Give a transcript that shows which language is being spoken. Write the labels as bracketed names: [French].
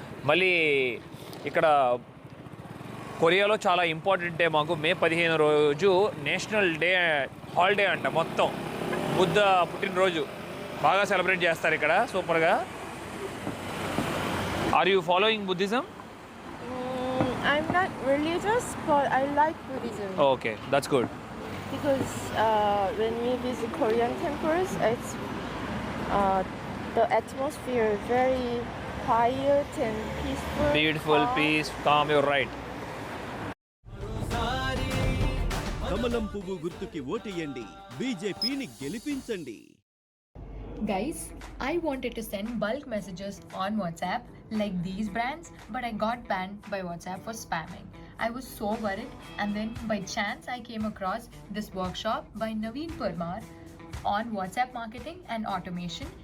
[Telugu] మళ్ళీ ఇక్కడ కొరియాలో చాలా ఇంపార్టెంట్ డే మాకు మే 15 రోజు [English] national day holiday [Telugu] అంట. మొత్తం బుద్ధ పుట్టినరోజు బాగా సెలబ్రేట్ చేస్తారు ఇక్కడ సూపర్గా. [English] Are you following Buddhism? I'm not religious, but I like Buddhism. Okay, that's good. Because when we visit Korean temples, it's the atmosphere very quiet and peaceful. Beautiful, peace, calm, you're right. [Telugu] కమలం పువ్వు గుర్తుకి ఓటేయండి, బీజేపీని గెలిపించండి. [English] Guys, I wanted to send bulk messages on WhatsApp like these brands, but I got banned by WhatsApp for spamming. I was so worried, and then by chance I came across this workshop by Naveen Parmar on WhatsApp marketing and automation.